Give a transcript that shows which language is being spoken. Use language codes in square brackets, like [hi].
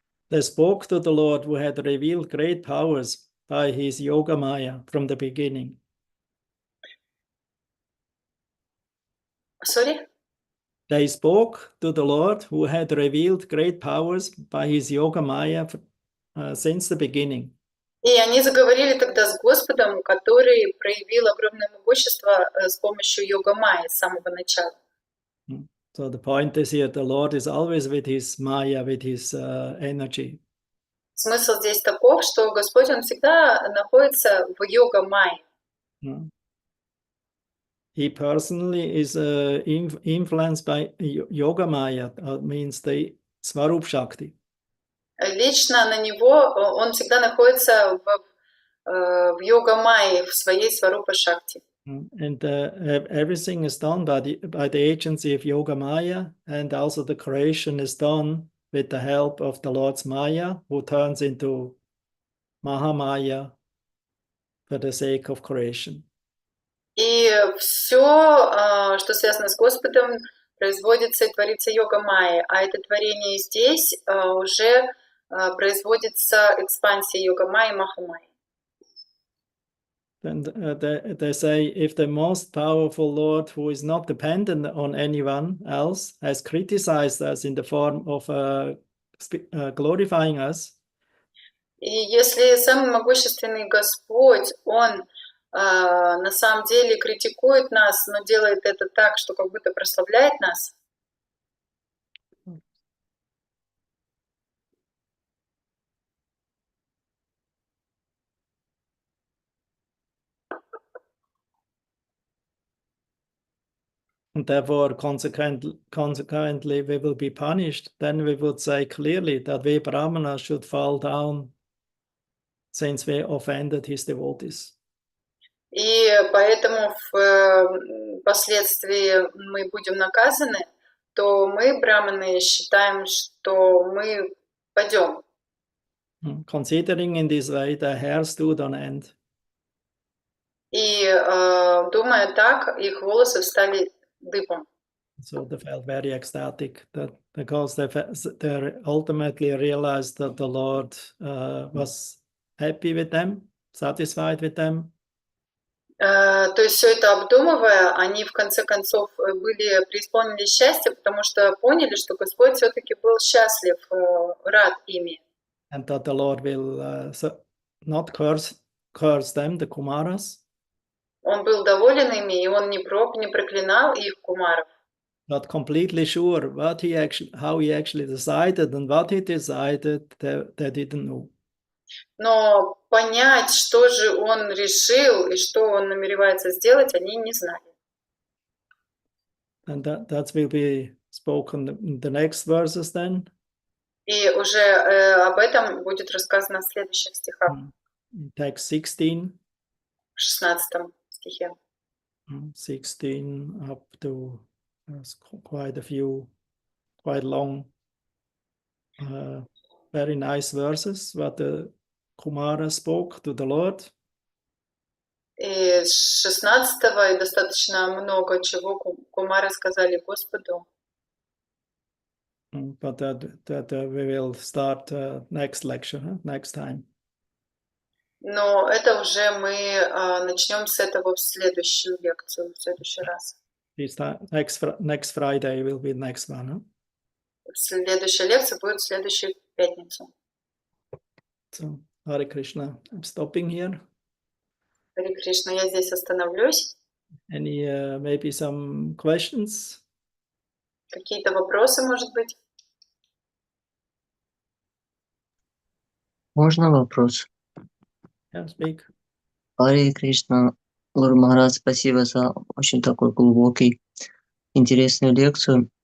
[en] They spoke to the Lord, who had revealed great powers by his Yoga Maya from the beginning. Sorry? They spoke to the Lord, who had revealed great powers by his Yoga Maya since the beginning. [ru] И они заговорили тогда с Господом, который проявил огромное могущество с помощью йога Майи с самого начала. [en] So the point is here, the Lord is always with his Maya, with his energy. [ru] Смысл здесь таков, что Господь, Он всегда находится в йога Майи. [en] He personally is influenced by Yoga Maya, means the Svarup Shakti. [ru] Лично на него он всегда находится в йога Майи, в своей Сварупа Шакти. [en] And everything is done by the agency of Yoga Maya, and also the creation is done with the help of the Lord's Maya, who turns into Mahamaya for the sake of creation. [ru] И все, что связано с Господом, производится и творится йога Майи, а это творение здесь уже производится экспансия йога Майи, Махамайи. [en] Then they say, if the most powerful Lord, who is not dependent on anyone else, has criticized us in the form of glorifying us, [ru] и если самый могущественный Господь, Он на самом деле критикует нас, но делает это так, что как будто прославляет нас, [en] and therefore consequently we will be punished, then we would say clearly that we Brahmanas should fall down since we offended his devotees. [ru] и поэтому впоследствии мы будем наказаны, то мы, браманы, считаем, что мы падем. [en] Considering in this way, the hair stood on end. [ru] И думая так, их волосы встали дыбом. [en] So they felt very ecstatic because they ultimately realized that the Lord was happy with them, satisfied with them. [ru] То есть все это обдумывая, они в конце концов преисполнили счастья, потому что поняли, что Господь все-таки был счастлив, рад ими. [en] And that the Lord will not curse them, the Kumaras. [ru] Он был доволен ими, и он не проклинал их кумаров. [en] Not completely sure how he actually decided, and what he decided, they didn't know. [ru] Но понять, что же он решил и что он намеревается сделать, они не знали. [en] And that will be spoken in the next verses then. [ru] И уже об этом будет рассказано в следующих стихах. [en] Text 16. [ru] В 16 стихе. [en] 16 up to quite a few, quite long, very nice verses, what the Kumara spoke to the Lord. [ru] И с 16 и достаточно много чего кумары сказали Господу. [en] But that we will start next lecture, next time. [ru] Но это уже мы начнем с этого в следующую лекцию, в следующий раз. [en] Next Friday will be next one. Huh? [ru] Следующая лекция будет в следующую пятницу. [en] So, Hare Krishna, I'm stopping here. [ru] Харе Кришна, я здесь остановлюсь. [en] Any maybe some questions? [ru] Какие-то вопросы, может быть? Можно вопрос? [en] Yeah, speak. [ru] Харе Кришна, Гуру Махарадж, спасибо за очень такой глубокий, интересную лекцию.